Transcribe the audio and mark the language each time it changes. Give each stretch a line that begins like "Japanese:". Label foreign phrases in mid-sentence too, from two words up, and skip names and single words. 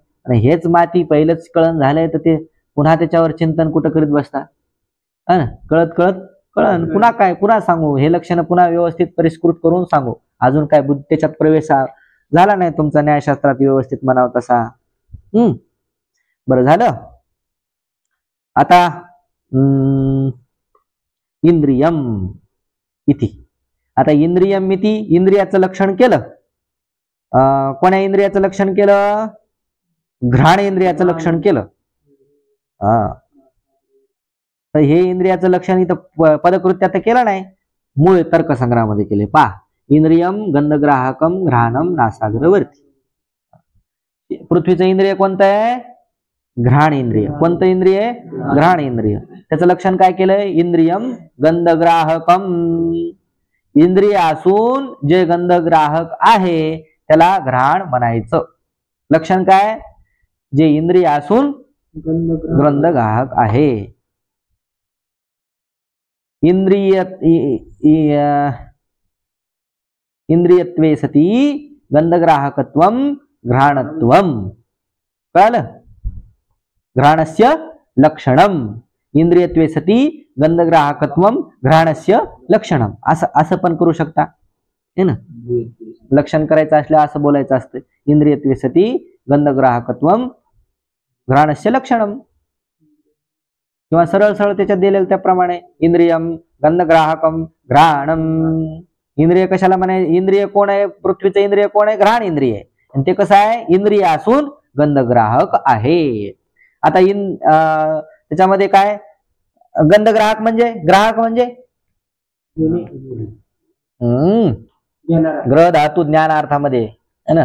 Marathi: आणि हेच माती पहिलंच कळण झालंय तर ते पुन्हा त्याच्यावर चिंतन कुठं करीत बसता. ना कळत कळत कळण पुन्हा काय पुन्हा सांगू, हे लक्षणं पुन्हा व्यवस्थित परिष्कृत करून सांगू. अजून काय त्याच्यात प्रवेश झाला नाही तुमचा न्यायशास्त्रात व्यवस्थित म्हणावं तसा. बरं झालं. आता
Sanskrit: इंद्रियम इति.
Marathi: आता
Sanskrit: इंद्रियम इति
Marathi: इंद्रियाचं लक्षण केलं. कोण्या इंद्रियाचं लक्षण केलं, घ्राण इंद्रियाचं लक्षण केलं. तर हे इंद्रियाचं लक्षण इथं पदकृत्यात केलं नाही, मूळ तर्कसंग्रहामध्ये केले. पहा,
Sanskrit: इंद्रियम गंधग्राहकम घ्राणम नासाग्रवर्ती.
Marathi: पृथ्वीचं इंद्रिय कोणतं आहे, घ्राण इंद्रिय. कोणतं इंद्रिय, घ्राण इंद्रिय. त्याचं लक्षण काय केलंय,
Sanskrit: इंद्रियम गंधग्राहकम.
Marathi: इंद्रिय असून जे गंधग्राहक आहे त्याला घ्राण म्हणायचं. लक्षण काय, जे इंद्रिय असून गंधग्राहक आहे.
Sanskrit: इंद्रियत्वे सती गंधग्राहकत्वम घ्राणत्वम. कळलं, घ्राणस्य लक्षणम. इंद्रियत्वे सती गंधग्राहकत्वम घ्राणस्य लक्षणम.
Marathi: असं पण करू शकता
Hindi: है ना.
Marathi: लक्षण करायचं असलं असं बोलायचं असतं,
Sanskrit: इंद्रियत्वे सती गंधग्राहकत्वम घ्राणस्य लक्षणम.
Marathi: किंवा सरळ सरळ त्याच्यात दिलेलं त्याप्रमाणे
Sanskrit: इंद्रियम गंधग्राहकम घ्राणम.
Marathi: इंद्रिय कशाला म्हणाय, इंद्रिय कोण आहे, पृथ्वीचं इंद्रिय कोण आहे, घ्राण इंद्रिय आहे. आणि ते कसं आहे, इंद्रिय असून गंधग्राहक आहे. आता त्याच्यामध्ये काय, गंधग्राहक म्हणजे, ग्राहक म्हणजे ग्रह धातू ज्ञानार्थामध्ये
Hindi: है ना.